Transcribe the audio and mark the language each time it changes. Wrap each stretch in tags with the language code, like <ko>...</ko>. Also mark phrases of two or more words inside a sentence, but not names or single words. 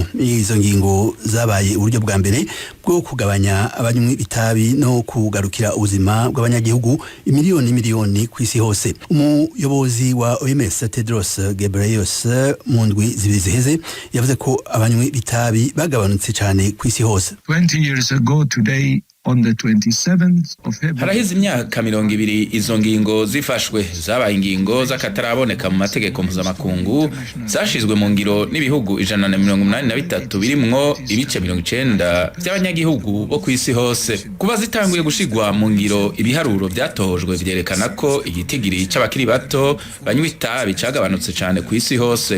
<rn>Izo ngingo zabaye uburyo bwa mbere bwo kugabanya abanywi itabi no kugarukira ubuzima bw'abanyagihugu miliyoni kw'isi hose. Umuyobozi wa OMS Tedros Ghebreyesus mu ndwi zibiri ziheze yavuze ko abanywi bitabi bagabanutse cyane kw'isi hose.</rn> <en>20 years ago today on the 27th of February.</en> <rn>Harahize imyaka 20 izo ngingo zifashwe, zabaye ingingo z'akataraboneka mu mategeko mpuzamakungu, zashizwe mu ngiro n'ibihugu 183 birimwo ibice 90 by'abanyagihugu bo kw'isi hose. Kuba zitanguye gushigwa mu ngiro, ibiharuro byatohojwe vyerekana ko igitigiri c'abakiri bato banywa itabi cagabanutse cyane kw'isi hose.</rn>